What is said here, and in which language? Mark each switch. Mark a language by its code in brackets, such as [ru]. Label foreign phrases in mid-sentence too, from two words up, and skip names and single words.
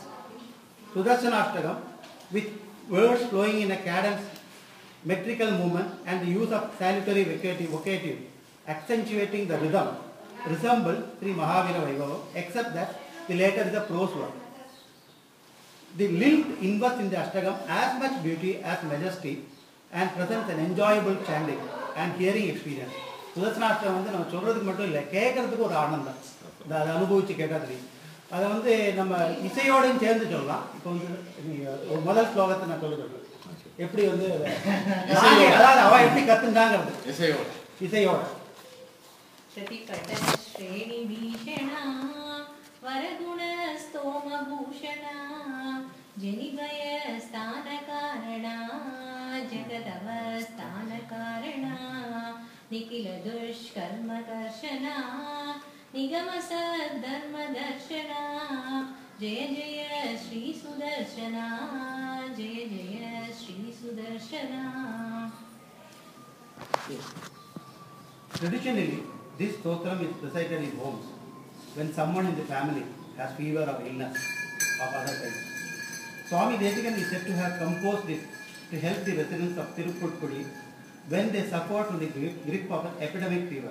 [en] Sudarsana Ashtakam, with words flowing in a cadence, metrical movement, and the use of salutary vocative, accentuating the rhythm, resemble Sri Mahavira Vaibhavam, except that the latter is a prose work. The lilt invests in the Ashtakam as much beauty as majesty and presents an enjoyable chanting and hearing experience. [ta] Sudarsana Ashtakam வந்து நம்ம சொல்றதுக்கு மட்டும் இல்லை, கேட்கறதுக்கு ஒரு ஆனந்தம். அதை அனுபவிச்சு கேட்டா தெரியும். அதை வந்து நம்ம இசையோடையும் சேர்ந்து சொல்லலாம். இப்போ வந்து ஒரு முதல் ஸ்லோகத்தை நான் சொல்லுறேன். எப்படி வந்து அதாவது அவ எப்படி கத்துண்டாங்கிறது இசையோட. [sa] प्रतिपट श्रेणी भीषणा वरगुण स्तोम भूषणा जनिभय स्थान कारणा जगदव स्थान कारणा निखिल दुष्कर्म कर्षणा निगम सद्धर्म दर्शना जय जय श्री सुदर्शना जय जय श्री सुदर्शना. [en] Traditionally, this stotram is recited in homes when someone in the family has fever or illness of other kinds. Swami Desikanin is said to have composed it to help the residents of Tirupudi when they suffered from the grip of an epidemic fever.